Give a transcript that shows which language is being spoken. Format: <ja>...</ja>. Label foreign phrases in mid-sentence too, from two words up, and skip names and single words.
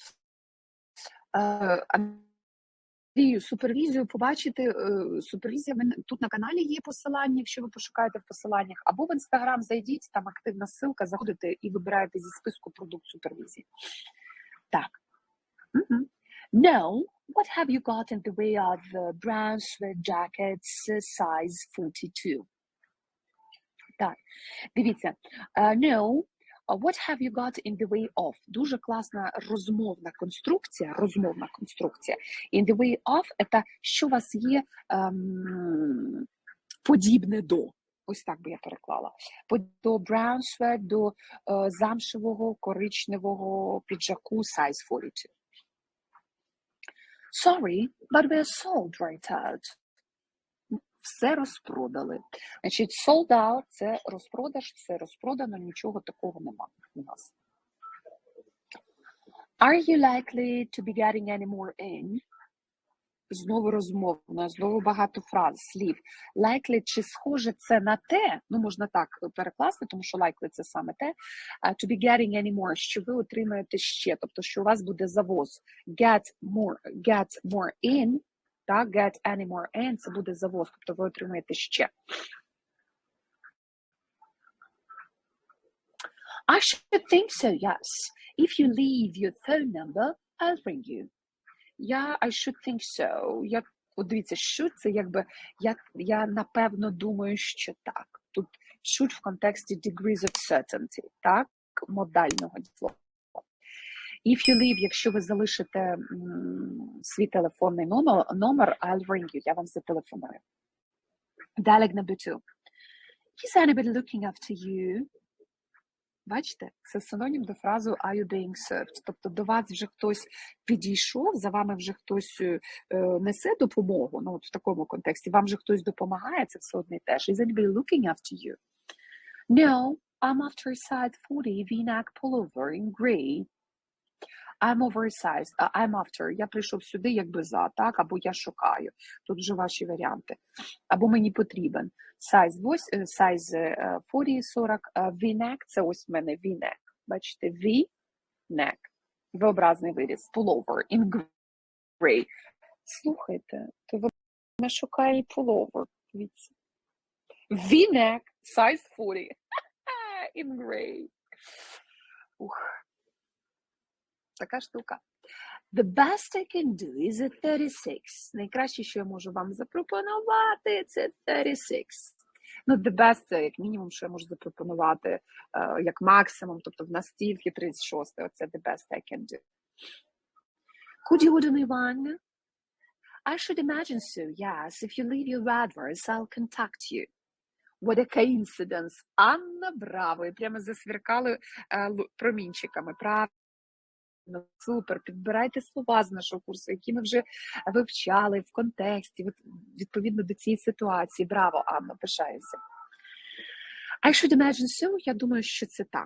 <uk>Андрію, супервізію побачити, супервізія, тут на каналі є посилання, якщо ви пошукаєте в посиланнях, або в Інстаграм зайдіть, там активна ссылка, заходите і вибираєте зі списку продукт супервізії. Так.</uk> <en>No. What have you got in the way of brown sweat jackets size 42?</en> <uk>Так, дивіться.</uk> <en>No, what have you got in the way of?</en> <uk>Дуже класна розмовна конструкція.</uk> <en>In the way of –</en> <uk>це що у вас є подібне до. Ось так би я переклала. До</uk> <en>brown sweat,</en> <uk>до замшевого коричневого піджаку size 42.</uk> <en>Sorry, but we're sold right out.</en> <uk>Все розпродали. Значить,</uk> <en>sold out –</en> <uk>це розпродаж, все розпродано, нічого такого нема у нас.</uk> <en>Are you likely to be getting any more in?</en> <uk>Знову розмовно, знову багато фраз, слів. Likely, чи схоже це на те, ну можна так перекласти, тому що likely це саме те,</uk> <en>to be getting any more,</en> <uk>що ви отримаєте ще, тобто, що у вас буде завоз.</uk> <en>Get more in, так, get any more in,</en> <uk>це буде завоз, тобто ви отримаєте ще.</uk> <en>I should think so, yes. If you leave your phone number, I'll ring you. I should think so.</en> <uk>От дивіться, should – це якби, я напевно думаю, що так. Тут should в контексті</uk> <en>degrees of certainty,</en> <uk>так, модального слова.</uk> <en>If you leave,</en> <uk>якщо ви залишите свій телефонний номер,</uk> <en>I'll ring you,</en> <uk>я вам зателефоную.</uk> <en>Dialogue number 2. Is anybody looking after you?</en> <uk>Бачите, це синонім до фрази</uk> <en>are you being served?</en> <uk>Тобто до вас вже хтось підійшов, за вами вже хтось несе допомогу, ну от в такому контексті, вам вже хтось допомагає, це все одне і те ж.</uk> <en>Is anybody looking after you? No, I'm after a size 40 v-neck pullover in grey. I'm oversized. I'm after.</en> <uk>Я прийшов сюди якби за, так? Або я шукаю. Тут вже ваші варіанти. Або мені потрібен.</uk> <en>Size 40, V-neck.</en> <uk>Це ось в мене V-neck. Бачите? V-neck. V-образний виріз.</uk> <en>Pullover in grey.</en> <uk>Слухайте, то ви не шукає pullover.</uk> <en>V-neck. Size 40. In grey. Ух.</en> <uk>Така штука.</uk> <en>The best I can do is a 36.</en> <uk>Найкраще, що я можу вам запропонувати, це 36. Ну,</uk> <en>the best –</en> <uk>це як мінімум, що я можу запропонувати, як максимум, тобто в нас тільки 36.</uk> <en>Оце the best I can do. Could you order me one? I should imagine so, yes. If you leave your address, I'll contact you. What a coincidence.</en> <uk>Анна, браво. І прямо засвіркали промінчиками. Правильно. Супер, підбирайте слова з нашого курсу, які ми вже вивчали в контексті, відповідно до цієї ситуації. Браво, Анна, пишаюся.</uk> <en>I should imagine so,</en> <uk>я думаю, що це так.</uk>